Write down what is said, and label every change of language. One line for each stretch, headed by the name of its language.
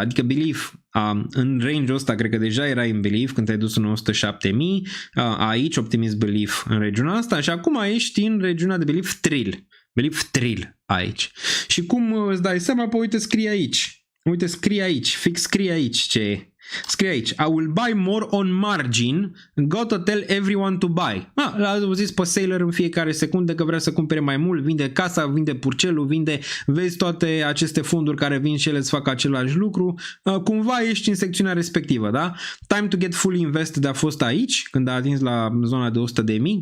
Romanian: Adică belief în range-ul ăsta cred că deja era în belief când te-ai dus în 107.000, aici optimism belief în regiunea asta și acum ești în regiunea de belief thrill. Belief thrill aici. Și cum îți dai seama, păi uite scrie aici. Uite scrie aici, fix scrie aici ce e. Scrie aici,
English: I will buy more on margin, go to tell everyone to buy.
Romanian: L-a zis pe Sailor în fiecare secundă că vrea să cumpere mai mult, vinde casa, vinde purcelul, vezi toate aceste fonduri care vin și ele să facă același lucru, cumva ești în secțiunea respectivă, da?
English: Time to get fully invested
Romanian: a fost aici, când a atins la zona de 100.000.